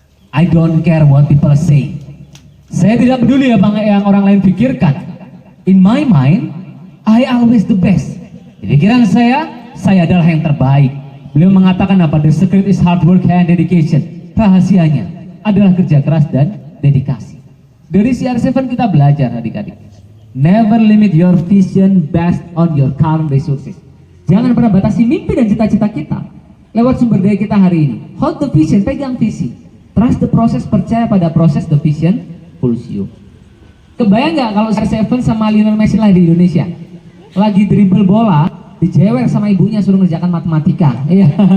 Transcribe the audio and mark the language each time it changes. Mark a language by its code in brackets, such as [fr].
[en] I don't care what people say. [id] Saya tidak peduli apa yang orang lain pikirkan. [en] In my mind, I always the best. [id] Di pikiran saya adalah yang terbaik. Beliau mengatakan apa? [en] The secret is hard work and dedication. [id] Rahasianya adalah kerja keras dan dedikasi. Dari CR7 kita belajar adik-adik. [en] Never limit your vision based on your current resources. [id] Jangan pernah batasi mimpi dan cita-cita kita lewat sumber daya kita hari ini. [en] Hold the vision, [id] pegang visi. [en] Trust the process, [id] percaya pada proses, [en] the vision pulls you. [id] Kebayang nggak kalau CR7 sama Lionel Messi lah di Indonesia? Lagi dribble bola, dijewer sama ibunya suruh ngerjakan matematika. Iya.